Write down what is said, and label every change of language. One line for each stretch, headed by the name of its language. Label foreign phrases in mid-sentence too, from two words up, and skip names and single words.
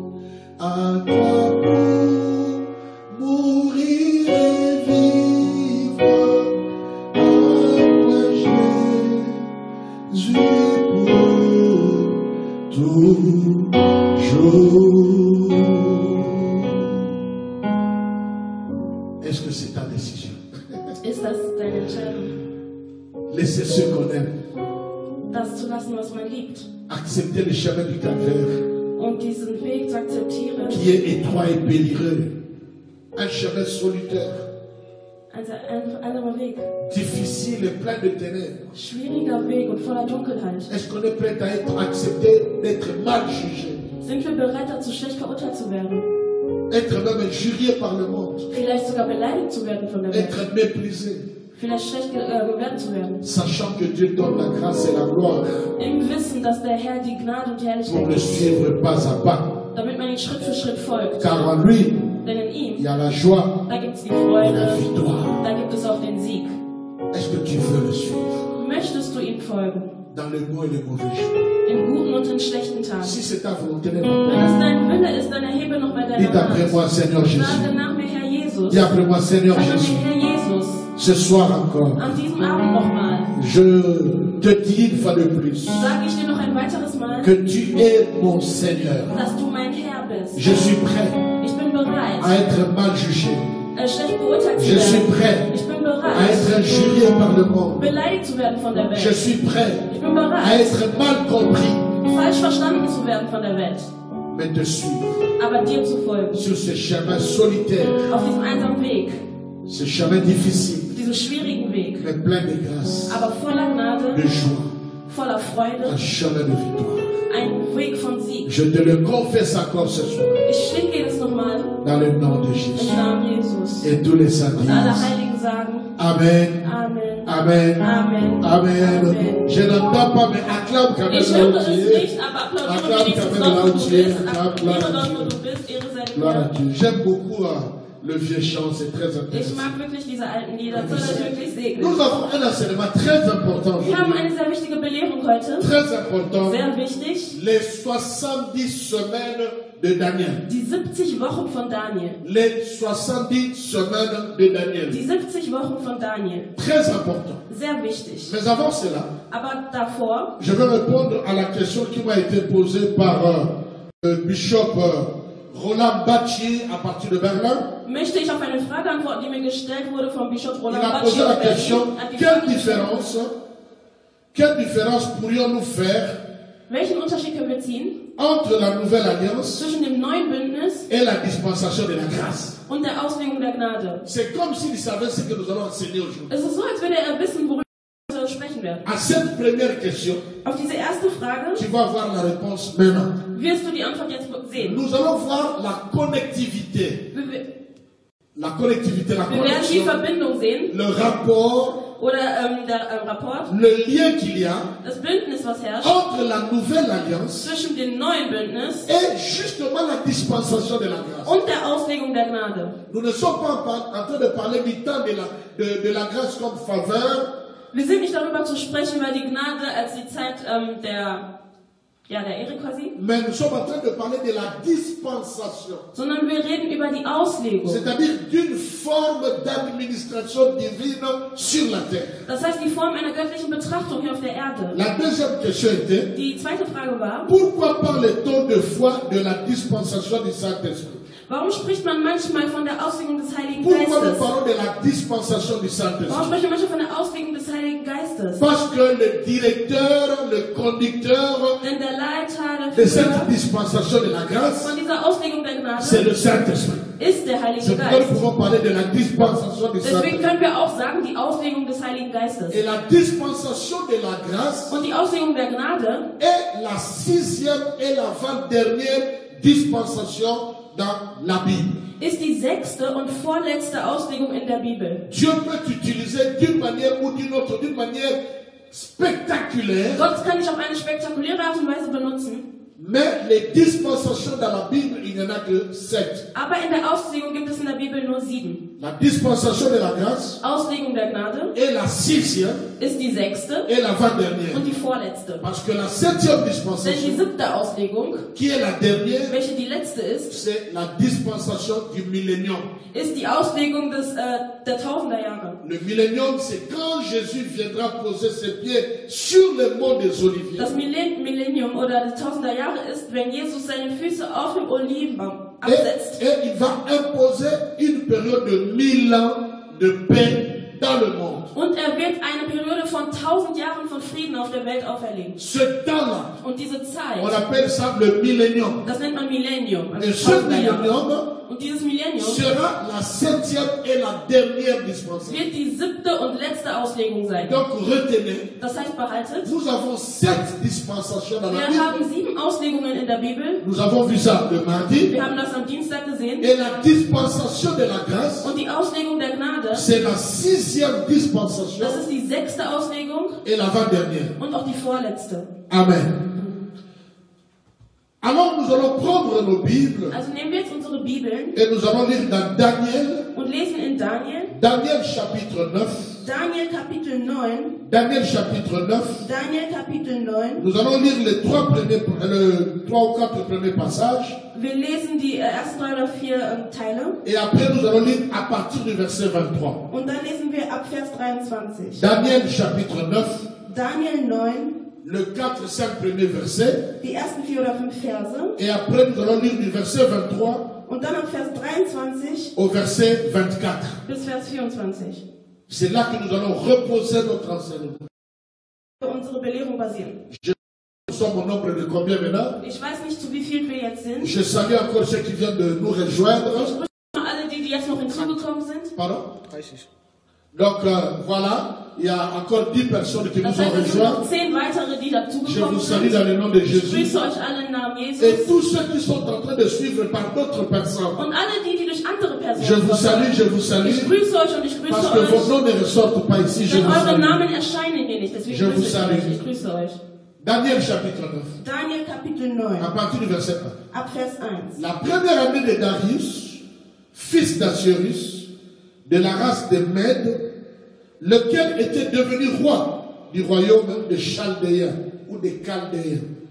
French: À toi pour mourir et vivre, à toi Jésus pour toujours. Est-ce que c'est ta décision?
German: Ist das deine Entscheidung,
French: Laissez ceux qu'on aime
German: das zu lassen, was man liebt,
French: accepter le chemin du calvaire
German: und diesen Weg zu akzeptieren,
French: qui est étroit et périlleux, un chemin solitaire,
German: ein anderer Weg,
French: difficile et plein de ténèbres?
German: schwieriger Weg und voller Dunkelheit?
French: Est-ce qu'on est prêt à être accepté, d'être mal jugé,
German: Sind wir bereit dazu, schlecht verurteilt zu werden?
French: être même injurié par le monde,
German: Vielleicht sogar beleidigt zu werden von der Welt?
French: être méprisé,
German: Vielleicht schlecht bewertet zu werden?
French: sachant que Dieu donne la grâce et la gloire
German: Im Wissen, dass der Herr die Gnade und die
French: pour
German: Herrlichkeit
French: le
German: gibt,
French: suivre pas à pas,
German: damit man ihn Schritt für Schritt folgt.
French: car en lui
German: Denn in
French: il
German: ihm,
French: y a la joie
German: da gibt es die
French: et la
German: Freude,
French: victoire.
German: da gibt es auch den Sieg.
French: Est-ce que tu veux le suivre
German: Möchtest du ihm folgen?
French: dans le bon et le mauvais jour?
German: In guten und in schlechten Tagen.
French: Si c'est ta volonté,
German: Wenn es dein Wille ist, dann erhebe noch bei
French: dis
German: deiner
French: après
German: Hand.
French: moi, Seigneur Jésus.
German: Sage nach mir, Herr Jesus.
French: Dis après moi, Seigneur
German: Sag nach
French: Jésus.
German: mir, Herr Jesus.
French: Ce soir encore,
German: An diesem Abend nochmal
French: je te dis une fois de plus
German: sage ich dir noch ein weiteres Mal,
French: que tu es mon Seigneur.
German: dass du mein Herr bist.
French: Je suis prêt
German: Ich bin bereit,
French: à être mal jugé.
German: Schlecht beurteilt zu
French: Je suis
German: werden.
French: prêt
German: Ich bin
French: à
German: bereit,
French: être injurié par le monde.
German: beleidigt zu werden von der
French: Je
German: Welt.
French: suis prêt
German: Ich bin
French: à
German: bereit,
French: être mal compris,
German: falsch verstanden zu werden von der Welt.
French: mais te suivre
German: Aber dir zu folgen.
French: sur ce chemin solitaire,
German: Auf diesem einsamen Weg.
French: ce chemin difficile,
German: Diesem schwierigen Weg.
French: mais plein de grâce,
German: Aber voller Gnade,
French: de joie,
German: voller Freude.
French: un chemin de victoire.
German: Ein Weg von Sieg.
French: Je te le confesse encore ce soir,
German: Ich schwinge dir das nochmal
French: dans le nom de Jésus.
German: im Namen Jesus.
French: Et tous les saints
German: Und alle
French: disent
German: Heiligen sagen
French: Amen,
German: Amen.
French: Amen,
German: Amen. Amen.
French: Je n'entends pas, mais acclame quand même
German: Ich
French: là
German: höre
French: où
German: es
French: tu es.
German: nicht, aber applaudiere
French: Acclame
German: wenigstens
French: quand même
German: dort,
French: là
German: wo
French: où
German: du
French: tu es.
German: bist.
French: Acclame,
German: Applaudiere
French: gloire à
German: dort, wo
French: Dieu.
German: du bist. Ehre sei
French: Gloire à
German: dir.
French: Dieu. J'aime beaucoup le vieux chant, c'est très
German: Ich
French: intéressant.
German: mag wirklich diese alten Lieder. Soll euch wirklich segnen.
French: Nous avons un enseignement très important
German: Wir haben
French: aujourd'hui.
German: eine sehr wichtige Belehrung heute.
French: Très important.
German: Sehr wichtig.
French: Les 70 semaines de Daniel.
German: Die 70 Wochen von Daniel.
French: Les 70 semaines de Daniel.
German: Die 70 Wochen von Daniel.
French: Très important.
German: Sehr wichtig.
French: Mais avant cela,
German: Aber davor
French: je vais répondre à la question qui m'a été posée par le bishop Roland Battier à partir de Berlin.
German: möchte ich auf eine Frage antworten, die mir gestellt wurde vom Bischof
French: Il
German: Roland
French: a posé
German: Bacci.
French: la question, quelle différence pourrions-nous faire
German: Welchen Unterschied können wir ziehen
French: entre la nouvelle alliance
German: zwischen dem neuen Bündnis
French: et la dispensation de la grâce?
German: und der Auslegung der Gnade?
French: C'est comme s'il savait ce que nous allons enseigner aujourd'hui.
German: Es ist so, als würde er wissen, worüber wir heute sprechen werden.
French: À cette première question,
German: Auf diese erste Frage
French: tu vas voir la réponse maintenant.
German: wirst du die Antwort jetzt sehen.
French: Nous allons voir la connectivité. La connectivité, la
German: Wir werden die
French: connexion,
German: Verbindung sehen
French: le rapport,
German: oder der Rapport,
French: le lien qu'il y a
German: das Bündnis, was herrscht
French: entre la nouvelle alliance
German: zwischen dem neuen Bündnis
French: et justement la dispensation de la grâce.
German: und der Auslegung der Gnade.
French: Nous ne sommes pas en train de parler du temps de la grâce comme faveur,
German: Wir sind nicht darüber zu sprechen, über die Gnade als die Zeit der Ehre quasi,
French: mais nous sommes en train de parler de la dispensation,
German: sondern wir reden über die Auslegung.
French: c'est-à-dire d'une forme d'administration divine sur la terre.
German: Das heißt, die Form einer göttlichen Betrachtung hier auf der Erde.
French: La deuxième question était,
German: Die zweite Frage war,
French: pourquoi parle-t-on de fois de la dispensation du Saint-Esprit?
German: warum spricht man manchmal von der Auslegung des Heiligen
French: Pourquoi nous
German: Geistes?
French: parlons de la dispensation du
German: Warum
French: Saint-Esprit?
German: sprechen manche von der Auslegung des Heiligen Geistes?
French: Parce que le directeur, le conducteur
German: Denn der Leiter,
French: de
German: der
French: cette
German: Führer
French: dispensation de la grâce,
German: von dieser Auslegung der
French: c'est
German: Gnade
French: le Saint-Esprit.
German: ist der Heilige
French: C'est pourquoi nous
German: Geist.
French: pouvons parler de la dispensation du
German: Deswegen
French: Saint-Esprit.
German: können wir auch sagen, die Auslegung des Heiligen Geistes.
French: Et la dispensation de la grâce
German: Und die Auslegung der Gnade
French: est la 6e et l'avant-dernière dispensation dans la Bible.
German: ist die 6. und vorletzte Auslegung in der Bibel.
French: Dieu peut t'utiliser d'une manière ou d'une autre, d'une manière spectaculaire,
German: Gott kann dich auf eine spektakuläre Art und Weise benutzen,
French: mais les dispensations dans la Bible, il n'y en a que 7.
German: aber in der Auslegung gibt es in der Bibel nur 7.
French: La dispensation de la grâce
German: Auslegung der Gnade
French: est la 6e
German: ist die 6.
French: et l'avant-dernière.
German: und die vorletzte.
French: Parce que la 7e
German: Denn die
French: dispensation,
German: 7. Auslegung,
French: qui est la dernière,
German: welche die letzte ist,
French: c'est la dispensation du millénium.
German: ist die Auslegung der Tausender-Jahre.
French: Le millénium, c'est quand Jésus viendra poser ses pieds sur le mont des Oliviers.
German: Das Millennium oder die Tausender-Jahre ist, wenn Jesus seine Füße auf dem Olivenbaum
French: Et,
German: absetzt.
French: et il va imposer une période de 1000 ans de paix dans le monde.
German: Und er wird eine Periode von 1000 Jahren von Frieden auf der Welt auferlegen.
French: Ce temps-là,
German: Und diese Zeit,
French: on appelle ça le millénium.
German: das nennt man Millennium.
French: Et
German: Also
French: ce
German: 1000er Jahre.
French: millénium
German: Und dieses Millennium
French: sera la 7e et la dernière dispensation.
German: wird die 7. und letzte Auslegung sein.
French: Donc retenez,
German: Das heißt, behaltet,
French: nous avons 7 dispensations dans la
German: wir
French: Bible.
German: haben 7 Auslegungen in der Bibel.
French: Nous avons vu ça le mardi.
German: Wir haben das am Dienstag gesehen.
French: Et la dispensation de la grâce,
German: Und die Auslegung der Gnade,
French: c'est la 6e dispensation
German: das ist die 6. Auslegung
French: et l'avant-dernière.
German: und auch die vorletzte.
French: Amen. Alors nous allons prendre nos Bibles
German: Also nehmen wir jetzt unsere Bibeln
French: et nous allons lire dans Daniel,
German: und lesen in Daniel,
French: Daniel chapitre 9,
German: Daniel Kapitel 9,
French: Daniel chapitre 9.
German: Daniel Kapitel 9.
French: Nous allons lire les 3 ou 4 premiers passages
German: Wir lesen die ersten 3 oder 4 Teile
French: et après nous allons lire à partir du verset 23.
German: und dann lesen wir ab Vers 23.
French: Daniel chapitre 9,
German: Daniel 9,
French: le 4 et 5 premiers versets
German: die ersten 4 oder 5 Verse
French: et après nous allons lire du verset 23
German: Und dann ab Vers 23
French: au verset 24.
German: bis Vers 24.
French: C'est là que nous allons reposer notre enseignement.
German: Unsere Belehrung basieren.
French: Nous sommes au nombre de combien maintenant?
German: Ich weiß nicht, zu wie viel wir jetzt sind.
French: Je salue encore ceux qui viennent de nous rejoindre.
German: Ich grüße alle, die jetzt noch hinzugekommen sind.
French: Pardon? Donc voilà, il y a encore 10 personnes qui nous
German: Das
French: ont
German: heißt, es sind noch
French: rejoints.
German: 10 weitere, die
French: Je
German: dazugekommen
French: vous salue
German: sind.
French: dans le nom de
German: Ich
French: Jésus.
German: grüße euch alle im Namen Jesus.
French: Et tous ceux qui sont en train de suivre par d'autres personnes.
German: Und alle die, die durch andere
French: Je
German: Personen
French: vous salue, je vous
German: Ich
French: salue.
German: grüße euch und ich grüße
French: Parce que vos
German: euch.
French: noms ne ressortent pas ici. Je
German: Denn
French: vous
German: eure
French: salue.
German: Namen erscheinen hier nicht. Deswegen
French: Je vous
German: grüße ich
French: salue.
German: euch. Ich grüße euch.
French: Daniel chapitre 9.
German: Daniel Kapitel 9,
French: À partir du verset 1.
German: ab Vers 1.
French: La première année de Darius, fils d'Assuérus, de la race des Mèdes, lequel était devenu roi du royaume des Chaldéens ou des Chaldéens.